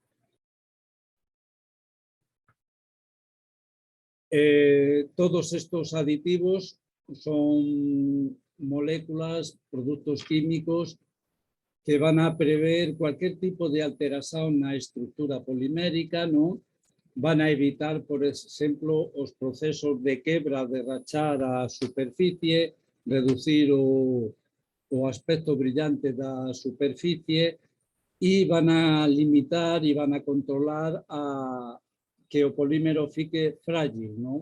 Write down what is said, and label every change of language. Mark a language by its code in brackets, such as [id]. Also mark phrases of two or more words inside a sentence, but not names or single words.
[es] Todos estos aditivos son moléculas, productos químicos que van a prever cualquier tipo de alteración na estructura polimérica, ¿no? [gl] Van a evitar, por exemplo, os procesos de quebra, de rachar a superficie, reducir o aspecto brillante da superficie e van a limitar e van a controlar que o polímero fique frágil, ¿no?